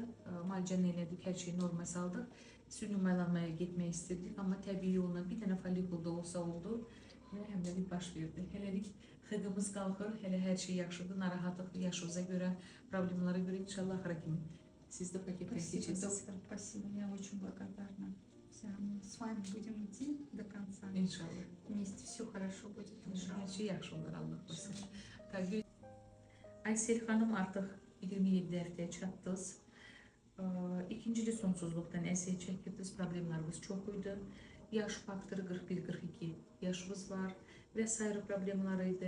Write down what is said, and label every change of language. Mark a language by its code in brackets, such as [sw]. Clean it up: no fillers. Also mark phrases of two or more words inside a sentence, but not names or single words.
[az] Müalicəni elədik, hər şeyi norma saldıq. Süni maylanmaya getmək istirdik, amma təbii yolla bir dənə folikulda olsa oldu və həmləlik baş verdi. Hələlik xıqımız qalxır, hələ hər şey yaxşıdır, narahatlıq yaşınıza görə, problemlara görə inşallah axıra kimi. Siz de paketdən keçirsiniz. [ru] Доктор, спасибо, я очень благодарна. Мы с вами будем идти до конца. [az] İnşallah. [ru] Вместе все хорошо будет. [az] Hər şey yaxşı olur, Allah qoysun. Aysel xanım artıq 27 həftəyə çatdınız. İkinci sonsuzluqdan əziyyət çəkirdiniz, problemləriniz çox idi. Yaş faktoru 41-42 yaşınız var və sairə problemlər idi.